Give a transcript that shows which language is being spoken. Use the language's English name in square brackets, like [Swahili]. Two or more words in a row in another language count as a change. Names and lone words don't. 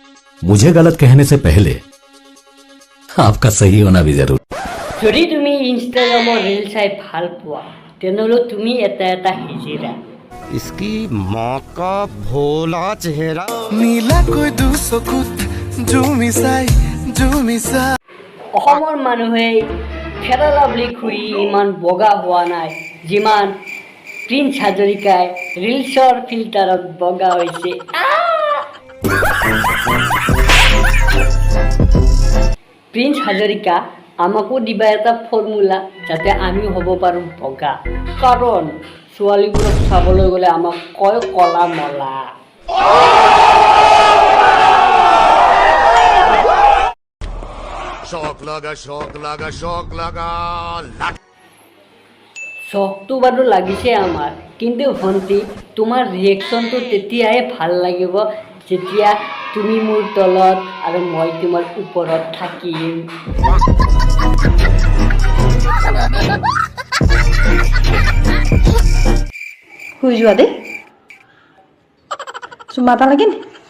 [Hindi] मुझे गलत कहने से पहले आपका सही होना भी जरूर। [Assamese] যদি তুমি ইনষ্টাগ্ৰামৰ ৰীল চাই ভাল পোৱা তেনেহ'লে তুমি এটা হিজিৰা [Hindi] इसकी माँ का भोला चेहरा [Assamese] নীলা কৈ দুচকুত জুমিছাই জুমিছাই অসমৰ মানুহে কেৰালা বুলি ঘূৰি ইমান বগা হোৱা নাই যিমান প্ৰিন্স হাজৰিকাই ৰিলছৰ ফিল্টাৰত বগা হৈছে প্ৰিন্স হাজৰিকা আমাকো দিবা এটা ফৰ্মুলা যাতে আমি হ'ব পাৰোঁ বগা কাৰণ ছোৱালীবোৰক চাবলৈ গ'লে আমাক কয় কলা মলা [Hindi] शौक लगा [Assamese] চখটো বাৰু লাগিছে আমাৰ কিন্তু ভণ্টি তোমাৰ ৰিয়েকশ্যনটো তেতিয়াহে ভাল লাগিব যেতিয়া তুমি মোৰ তলত আৰু মই তোমাৰ ওপৰত থাকিম শুই যোৱা দেই চুমা এটা লাগে নি